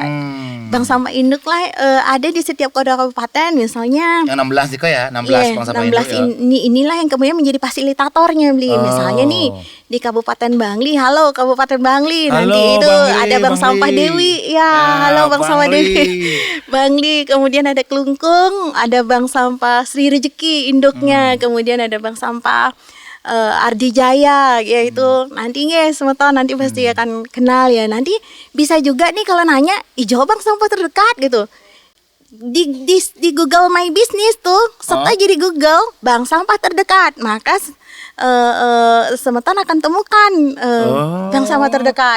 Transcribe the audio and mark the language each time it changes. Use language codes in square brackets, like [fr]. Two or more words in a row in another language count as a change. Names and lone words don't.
[id] Bank sampah induk lah ada di setiap kota kabupaten misalnya. Yang 16 juga ya, 16 Iya, bank sampah 16 induk ya. inilah yang kemudian menjadi fasilitatornya Bli. Misalnya nih di Kabupaten Bangli, halo Kabupaten Bangli, Halo, nanti itu Bangli, ada Bank Bangli. Sampah Dewi. Ya, halo Bank Sampah Bangli. Dewi. Bangli, kemudian ada Kelungkung, ada Bank Sampah Sri Rejeki induknya, kemudian ada Bank Sampah Ardi Jaya, yaitu nanti semeton nanti pasti akan kenal ya. Nanti bisa juga nih kalau nanya, Jawa Bank sampah terdekat gitu. Di Google My Business tuh, serta jadi Google bank sampah terdekat, maka semeton akan temukan bank sampah terdekat.